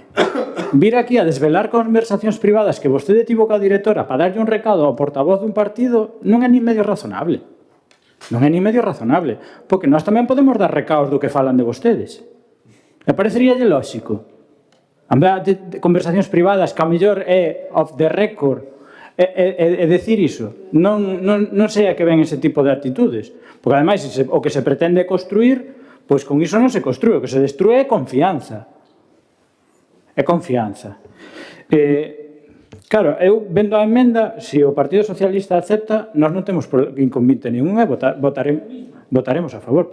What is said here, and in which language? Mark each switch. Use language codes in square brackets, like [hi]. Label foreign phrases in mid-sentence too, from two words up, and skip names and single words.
[gl] Vir aquí a desvelar conversacións privadas que vostede tivo coa directora para darlle un recado ao portavoz dun partido non é [es] ni medio razonable. [gl] Non é [es] ni medio razonable, [gl] porque nós tamén podemos dar recados do que falan de vostedes. E pareceríalle lóxico. Andar de conversacións privadas que a mellor é [en] off the record [gl] e decir iso. Non sei a que ven ese tipo de actitudes. Porque, ademais, o que se pretende construir, pois con iso non se construe. O que se destrue é confianza. É confianza. Claro, eu vendo a emenda, se o Partido Socialista acepta, nós non temos inconveniente ningún e votaremos a favor.